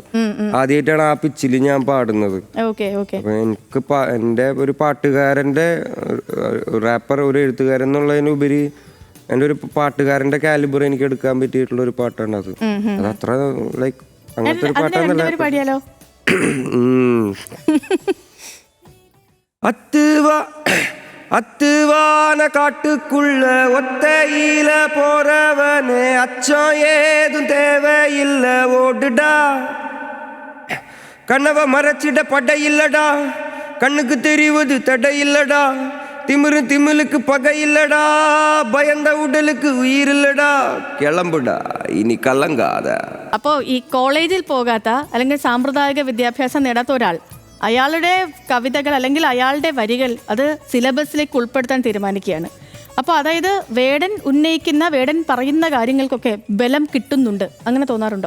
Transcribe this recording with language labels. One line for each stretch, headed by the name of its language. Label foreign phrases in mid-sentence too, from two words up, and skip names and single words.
Malayalam: ആദ്യമായിട്ടാണ് ആ പിച്ചിൽ ഞാൻ പാടുന്നത്. അപ്പൊ എനിക്ക് എൻ്റെ ഒരു പാട്ടുകാരൻ്റെ റാപ്പർ, ഒരു എഴുത്തുകാരൻ എന്നുള്ളതിനുപരി എൻ്റെ ഒരു പാട്ടുകാരൻ്റെ കാലിബർ എനിക്ക് എടുക്കാൻ പറ്റിയിട്ടുള്ള ഒരു പാട്ടാണ് അത്. അതത്ര ലൈക്ക് അങ്ങനത്തെ ഒരു പാട്ടാന്നല്ല.
Tamil: அத்துவான காட்டுக்குள்ள ஒத்தையில போறவனே அச்சம் ஏதும் தேவையில்லை, ஓடுடா. கனவ மறைச்சிட படை இல்லடா, கண்ணுக்கு தெரிவது தடை இல்லடா. திமிலுக்கு பகை இல்லடா, பயந்த உடலுக்கு உயிர் இல்லടാ. கிளம்புடா இனி கலங்காத.
Malayalam: അപ്പോൾ ഈ കോളേജിൽ പോകാത്ത അല്ലെങ്കിൽ സാമ്പ്രദായിക വിദ്യാഭ്യാസം നേടാത്ത ഒരാൾ അയാളുടെ കവിതകൾ അല്ലെങ്കിൽ അയാളുടെ വരികൾ അത് സിലബസിലേക്ക് ഉൾപ്പെടുത്താൻ തീരുമാനിക്കുകയാണ്. അപ്പോൾ അതായത് വേടൻ പറയുന്ന കാര്യങ്ങൾക്കൊക്കെ ബലം കിട്ടുന്നുണ്ട്, അങ്ങനെ തോന്നാറുണ്ടോ?